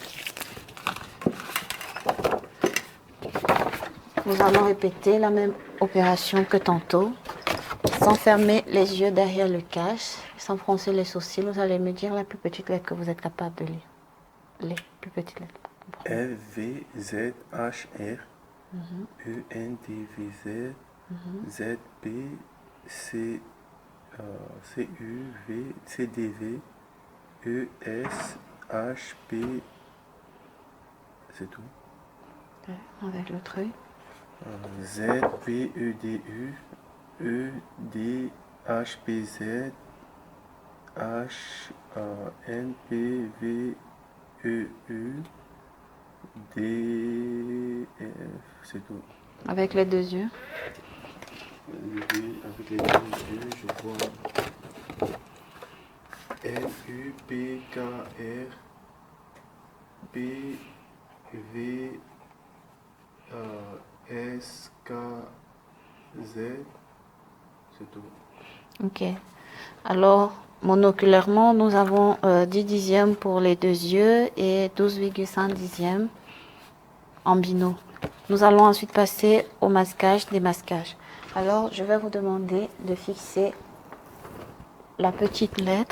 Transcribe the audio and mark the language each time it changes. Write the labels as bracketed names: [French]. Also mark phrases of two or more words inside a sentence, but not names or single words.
[French] Nous allons répéter la même opération que tantôt. Sans fermer les yeux derrière le cache, sans froncer les sourcils, vous allez me dire la plus petite lettre que vous êtes capable de lire. Les plus petites lettres. L, V, Z, H, R, E, N, D, V, Z, Z, P, C, C, U, V, C, D, V, E, S, H, P, c'est tout. Avec le truc. Z, P, E, D, U, E, D, H, P, Z, H, N, P, V, E, U, D, F, c'est tout. Avec les deux yeux. Avec les deux yeux, je vois F, U, P, K, R, P, V, S, K, Z, c'est tout. Ok. Alors, monoculairement, nous avons 10 dixièmes pour les deux yeux et 12,5 dixièmes en binôme. Nous allons ensuite passer au masquage, démasquage. Alors, je vais vous demander de fixer la petite lettre.